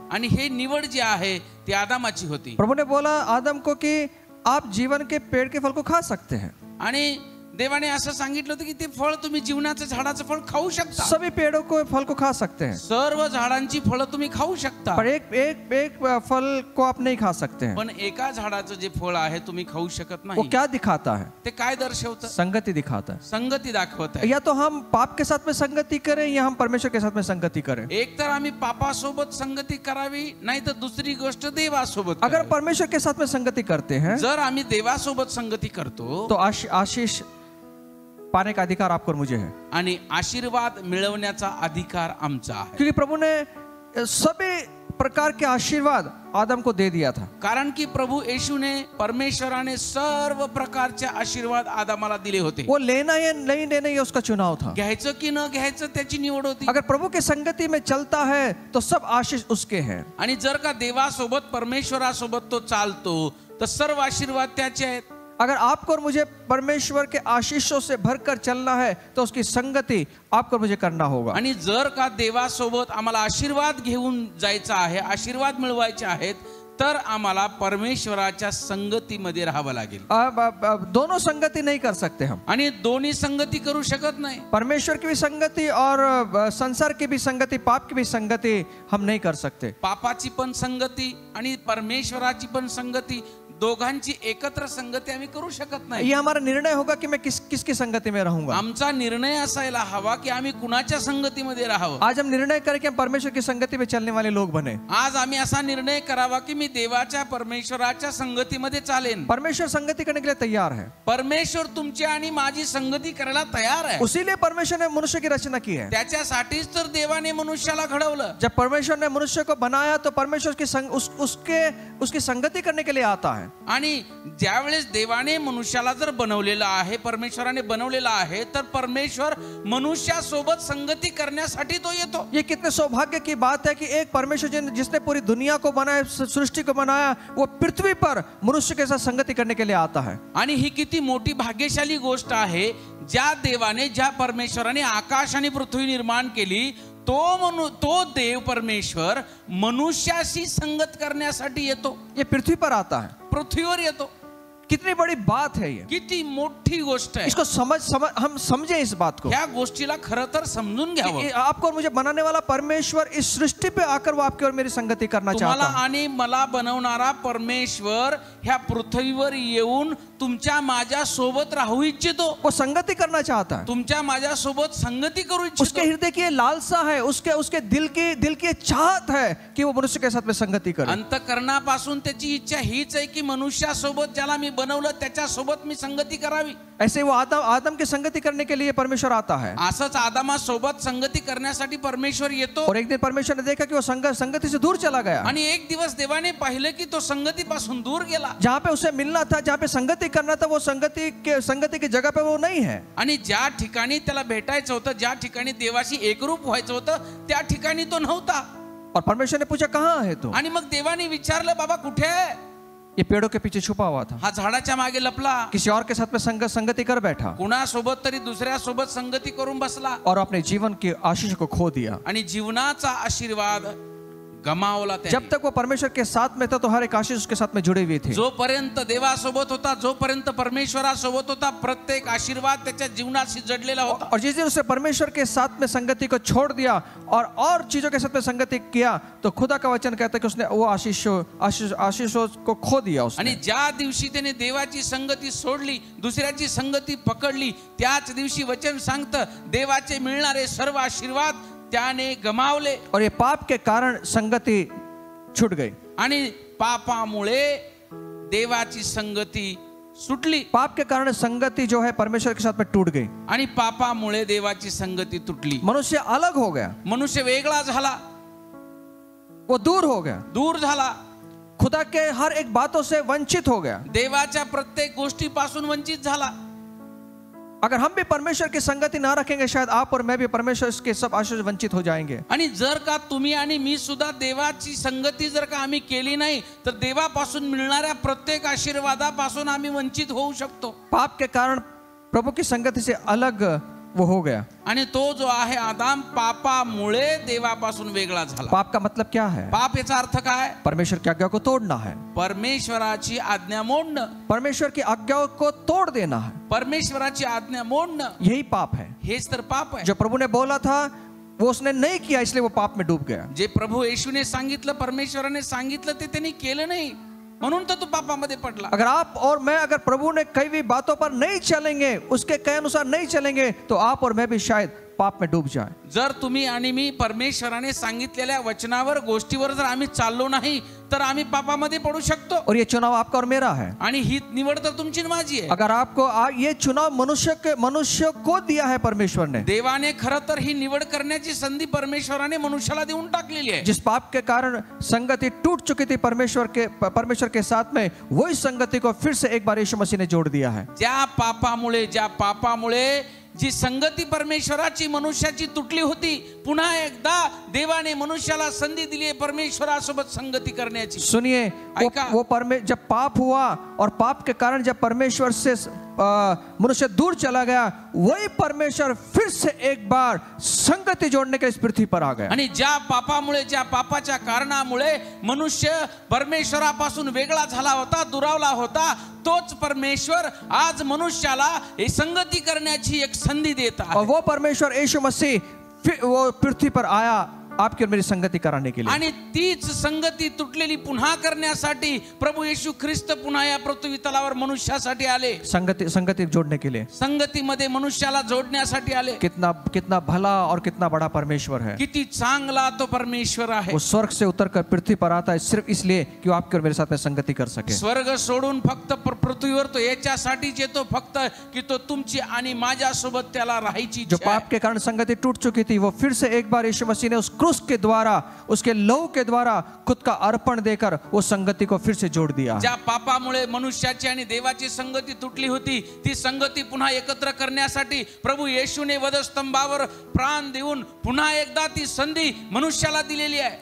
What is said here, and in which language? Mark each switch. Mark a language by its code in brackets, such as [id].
[mr] आणि हे निवड जी आहे ती आदमाची होती। [hi] प्रभु ने बोला आदम को कि आप जीवन के पेड़ के फल को खा सकते हैं। [mr] आणि देवाने असं सांगितलं होतं की ते फळ तुम्ही जीवनाचं झाडाचं फळ खाऊ शकता। [hi] सभी पेड़ों को फल को खा सकते हैं, [mr] सर्व झाडांची फळं तुम्ही खाऊ शकता, [hi] पर एक फल को आप नहीं खा सकते हैं। [mr] पण एका झाडाचं जे फळ आहे तुम्ही खाऊ शकत [hi] वो [mr] नाही। [hi] क्या दिखाता है? [mr] ते काय दर्शवतं? [hi] संगति दिखाता है। [mr] संगती दाखवत आहे। [hi] या तो हम पाप के साथ में संगति करें या हम परमेश्वर के साथ में संगति करें। [mr] एक तर आम्ही पापासोबत संगती करावी, नाही तर दुसरी गोष्ट देवासोबत [hi] अगर [mr] करावी। [hi] परमेश्वर के साथ में संगति करते हैं [mr] जर आम्ही देवासोबत संगती करतो [hi] तो आशीष पाने का अधिकार आपको और मुझे है, [mr] आणि आशीर्वाद मिळवण्याचा अधिकार आमचा आहे। [hi] क्योंकि प्रभु ने सभी प्रकार के आशीर्वाद आदम को दे दिया था। [mr] कारण की प्रभु येशूने, परमेश्वराने सर्व प्रकारचे आशीर्वाद आदमाला दिले होते। [hi] वो लेना या नहीं लेना ये उसका चुनाव था। [mr] घ्यायचं की न घ्यायचं त्याची निवड होती। [hi] अगर प्रभु की संगति में चलता है तो सब आशीष उसके हैं। [mr] आणि जर का देवासोबत परमेश्वरासोबत तो चालतो तर सर्व आशीर्वाद त्याचे आहेत। [hi] अगर आपको और मुझे परमेश्वर के आशीषों से भरकर चलना है तो उसकी संगति आपको और मुझे करना होगा। [mr] आणि जर का देवासोबत आम्हाला आशीर्वाद घेऊन जायचा आहे, आशीर्वाद मिळवायचे आहेत, तर आम्हाला परमेश्वराच्या संगतीमध्ये राहावं लागेल। [hi] दोनों संगति नहीं कर सकते हम, [mr] आणि दोन्ही संगती करू शकत नाही। [hi] परमेश्वर की भी संगति और संसार की भी संगति, पाप की भी संगति हम नहीं कर सकते। [mr] पापाची पण संगती आणि परमेश्वराची पण संगती, दोघांची एकत्र संगती आम्ही करू शकत नाही। [hi] ये हमारा निर्णय होगा कि मैं किसकी संगति में रहूंगा। [mr] आमचा निर्णय असायला हवा की आम्ही कुणाच्या संगतीमध्ये राहावं। [hi] आज हम निर्णय करें कि हम परमेश्वर की संगति में चलने वाले लोग बने। [mr] आज आम्ही असा निर्णय करावा की मी देवाच्या परमेश्वराच्या संगतीमध्ये चालेन। [hi] परमेश्वर संगति करने के लिए तैयार है। [mr] परमेश्वर तुमची आणि माझी संगती करायला तयार आहे। [hi] उसीलिए परमेश्वर ने मनुष्य की रचना की है। [mr] त्याच्यासाठीच तर देवाने मनुष्याला घडवलं। [hi] जब परमेश्वर ने मनुष्य को बनाया तो परमेश्वर की उसकी संगति करने के लिए आता है। [mr] आणि ज्यावेळेस देवाने मनुष्याला जर बनवलेला आहे, परमेश्वराने बनवलेला आहे, तर परमेश्वर मनुष्यासोबत संगती करण्यासाठी तो येतो। [hi] ये कितने सौभाग्य की बात है कि एक परमेश्वर जिसने पूरी दुनिया को बनाया, सृष्टि को बनाया, वो पृथ्वी पर मनुष्य के साथ संगति करने के लिए आता है। [mr] आणि ही किती मोठी भाग्यशाली गोष्ट आहे, ज्या देवाने, ज्या परमेश्वराने आकाश आणि पृथ्वी निर्माण केली तो देव परमेश्वर मनुष्याशी संगत करण्यासाठी येतो, [hi] ये पृथ्वी पर आता है। [mr] पृथ्वीवर येतो। [hi] कितनी बड़ी बात है ये, [mr] किती मोठी गोष्ट आहे। [hi] इसको हम समझें इस बात को। [mr] ह्या गोष्टीला खरं तर समजून घ्यावं। [hi] आपको और मुझे बनाने वाला परमेश्वर इस सृष्टि पे आकर वो आपकी और मेरी संगति करना चाहता है। [mr] तुम्हाला आणि मला बनवणारा परमेश्वर ह्या पृथ्वीवर येऊन तुमच्या माझ्या सोबत राहू इच्छितो। [hi] वो संगति करना चाहता है, [mr] तुमच्या माझ्या सोबत संगति करू इच्छितो। [hi] उसके हृदय की लालसा है, उसके दिल की चाहत है कि वो मनुष्य के साथ में संगति करे। [mr] अंतःकरणापासून त्याची इच्छा हीच आहे की मनुष्यासोबत ज्याला मी बनवलं त्याच्यासोबत मी संगति करावी। [hi] ऐसे वो आदम की संगति करने के लिए परमेश्वर आता है। [mr] असंच आदमासोबत संगति करण्यासाठी परमेश्वर येतो। [hi] और एक दिन परमेश्वर ने देखा कि वो संगति से दूर चला गया। [mr] आणि एक दिवस देवाने पाहिलं की तो संगतीपासून दूर गेला। [hi] जहाँ पे उसे मिलना था, जहाँ पे संगति करना था, वो संगति की जगह पे वो नहीं है। [mr] आणि ज्या ठिकाणी त्याला भेटायचं होतं, ज्या ठिकाणी देवाशी एकरूप व्हायचं होतं, त्या ठिकाणी तो नव्हता। [hi] और परमेश्वर ने पूछा कहाँ है तू? [mr] आणि मग देवाने विचारलं बाबा कुठे आहे? [hi] ये पेड़ों के पीछे छुपा हुआ था, [mr] हा झाडाच्या मागे लपला, [hi] किसी और के साथ में संगति कर बैठा [mr] कुणासोबत तरी दुसऱ्या सोबत संगति करून बसला [hi] और अपने जीवन की आशीष को खो दिया। [mr] आणि जीवनाचा आशीर्वाद गमावला त्याने। [hi] जब तक वो परमेश्वर के साथ में था तो हर एक आशीष उसके साथ में जुड़ी हुई थी। [mr] जोपर्यंत देवासोबत होता, जोपर्यंत परमेश्वरासोबत होता, प्रत्येक आशीर्वाद त्याच्या जीवनाशी जडलेला होता। [hi] और जिस दिन उसे परमेश्वर के साथ में संगति को छोड़ दिया और चीजों के साथ में संगति किया तो खुदा का वचन कहता है कि उसने वो आशीषों को खो दिया उसने। [mr] आणि ज्या दिवशी त्याने देवाची संगति सोडली, दुसऱ्याची संगति पकडली, त्याच दिवशी वचन सांगतं देवाचे मिळणारे सर्व आशीर्वाद त्याने गमावले। [hi] और ये पाप के कारण संगति छूट गई। [mr] आणि पापामुळे देवाची संगति सुटली। [hi] पाप के कारण संगति जो है परमेश्वर के साथ में टूट गई [mr] आणि पापामुळे देवाची संगति तुटली। [hi] मनुष्य अलग हो गया, [mr] मनुष्य वेगळा झाला, [hi] वो दूर हो गया, [mr] दूर झाला, [hi] खुदा के हर एक बातों से वंचित हो गया, [mr] देवाच्या प्रत्येक गोष्टीपासून वंचित झाला। [hi] अगर हम भी परमेश्वर की संगति ना रखेंगे शायद आप और मैं भी परमेश्वर के सब आशीष से वंचित हो जाएंगे। [mr] आणि जर का तुम्ही आणि मी सुद्धा देवाची संगति जर का आम्ही केली नाही तर देवापासून मिळणाऱ्या प्रत्येक आशीर्वादापासून आम्ही वंचित होऊ शकतो। [hi] पाप के कारण प्रभु की संगति से अलग वो हो गया। [mr] आणि तो जो आहे आदाम पापामुळे देवापासून वेगळा झाला। [hi] पाप का मतलब क्या है? [mr] पाप याचा अर्थ काय? [hi] परमेश्वर की आज्ञा को तोड़ना है, [mr] परमेश्वराची आज्ञा मोडणं, [hi] परमेश्वर की आज्ञाओं को तोड़ देना है, [mr] परमेश्वराची आज्ञा मोडणं, [hi] यही पाप है। [mr] हेच तर पाप आहे। [hi] जो प्रभु ने बोला था वो उसने नहीं किया इसलिए वो पाप में डूब गया। [mr] जे प्रभु येशूने सांगितलं, परमेश्वराने सांगितलं ते त्यांनी केलं नाही म्हणून तो पापामध्ये पडला। [hi] अगर आप और मैं अगर प्रभु ने कई भी बातों पर नहीं चलेंगे, उसके कहे अनुसार नहीं चलेंगे तो आप और मैं भी शायद पाप में डूब जाए। [mr] जर तुम्ही आणि मी परमेश्वराने सांगितलेल्या वचनावर गोष्टीवर जर आम्ही चाललो नाही तर आम्ही पापामध्ये पडू शकतो। [hi] और ये चुनाव आपका और मेरा है। [mr] आणि ही निवड तर तुमची माझी आहे। [hi] अगर आपको ये चुनाव मनुष्य को दिया है परमेश्वर ने, [mr] देवाने खरं तर ही निवड करण्याची संधी परमेश्वराने मनुष्याला देऊन टाकलेली आहे। [hi] जिस पाप के कारण संगति टूट चुकी थी परमेश्वर के साथ में, वही संगति को फिर से एक बार यीशु मसीह ने जोड़ दिया है। [mr] ज्या पापामुळे जी संगति परमेश्वराची मनुष्याची तुटली होती, पुन्हा एकदा देवाने मनुष्याला संधी दिली आहे परमेश्वरासोबत संगति करण्याची। [hi] सुनिए, जब पाप हुआ और पाप के कारण जब परमेश्वर से मनुष्य दूर चला गया, वही परमेश्वर फिर से एक बार संगति जोड़ने के इस पृथ्वी पर आ गया। [mr] आणि ज्या पापामुळे, ज्या पापाच्या कारणामुळे मनुष्य परमेश्वरापासून वेगळा झाला होता, दुरावला होता, तोच परमेश्वर आज मनुष्याला हे संगति करण्याची एक संधी [hi] देता है। और वो परमेश्वर यीशु मसीह वो पृथ्वी पर आया आपकी और मेरी संगति कराने के लिए। [mr] आणि तीच संगति तुटलेली पुन्हा करण्यासाठी प्रभु येशू ख्रिस्त पुन्हा या पृथ्वी तलावर मनुष्यासाठी आले। [hi] संगति जोड़ने के लिए, [mr] संगतीमध्ये मनुष्याला जोडण्यासाठी आले। [hi] कितना भला और कितना बड़ा परमेश्वर है। [mr] किती चांगला तो परमेश्वर आहे। [hi] वो स्वर्ग से उतरकर पृथ्वी पर आता है सिर्फ इसलिए कि वो आपके और मेरे साथ में संगति कर सके। [mr] स्वर्ग सोडून फक्त पृथ्वीवर तो याच्यासाठीच येतो फक्त कि तो तुमची आणि माझ्या सोबत त्याला राहायची [hi] जो पाप के कारण संगति टूट चुकी थी, वो फिर से एक बार यीशु मसीह ने उस क्रूस के द्वारा, उसके लहू के द्वारा खुद का अर्पण देकर वो संगति को फिर से जोड़ दिया। [mr] ज्या पापामुळे मनुष्याची आणि देवाची संगति तुटली होती, ती संगति पुन्हा एकत्र करण्यासाठी प्रभु येशूने वधस्तंभावर प्राण देऊन पुन्हा एकदा ती संधी मनुष्याला दिलेली आहे।